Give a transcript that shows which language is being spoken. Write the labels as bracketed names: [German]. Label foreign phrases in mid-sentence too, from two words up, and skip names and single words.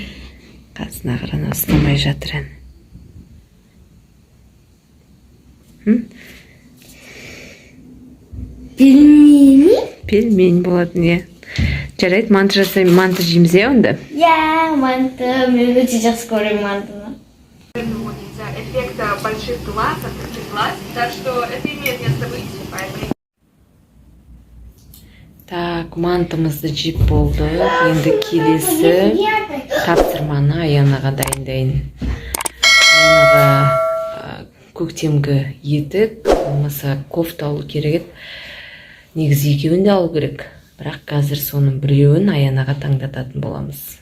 [Kazakh] Қазына қарана ұстамай жатыр ән. [Russian] Пельмени? [Kazakh] Пельмень болатын, Жарайды, манты жасаймын, манты жейміз, онда? Манты. Мен өте жақсы көремін мантыны. [Russian] Из-за эффекта больших глаз, открытых глаз, так что это имеет место быть, поэтому... Так, [Kazakh] мантымызды жеп болды. Енді келесі тапсырманы Аянаға дайындайын. Аянаға көктемгі етік, болмаса кофта алу керек. Негізі екеуін де алу керек. Бірақ қазір соның біреуін Аянаға таңдататын боламыз.